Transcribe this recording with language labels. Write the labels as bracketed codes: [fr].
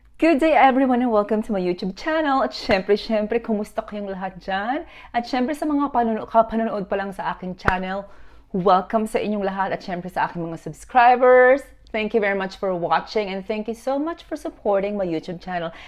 [en] Good day everyone and welcome to my YouTube channel. [tl] At syempre, kumusta kayong lahat dyan? At syempre sa mga panonood pa lang sa aking channel, welcome sa inyong lahat at syempre sa aking mga subscribers. [en] Thank you very much for watching and thank you so much for supporting my YouTube channel.